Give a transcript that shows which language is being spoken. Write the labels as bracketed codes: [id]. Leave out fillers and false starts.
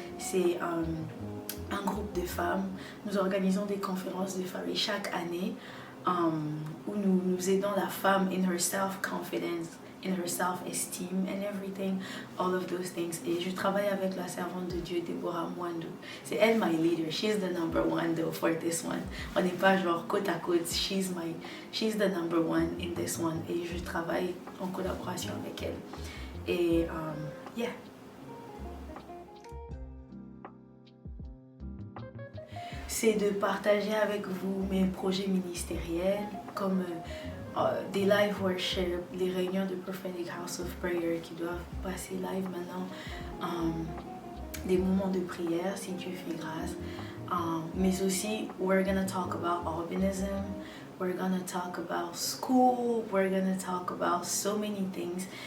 [fr] C'est un groupe de femmes. Nous organisons des conférences de femmes chaque année où nous aidons la femme [en] in her self-confidence, in her self-esteem and everything, all of those things. [fr] Et je travaille avec la servante de Dieu, Deborah Mwando. C'est elle [en] my leader. She's the number one though for this one. [fr] On n'est pas genre côte à côte. [en] She's the number one in this one. [fr] Et je travaille en collaboration avec elle. Et yeah. C'est de partager avec vous mes projets ministériels comme des live worship, les réunions de Prophetic House of Prayer qui doivent passer live maintenant, des moments de prière si Dieu fait grâce, mais aussi [en] we're gonna talk about albinism, we're gonna talk about school, we're gonna talk about so many things.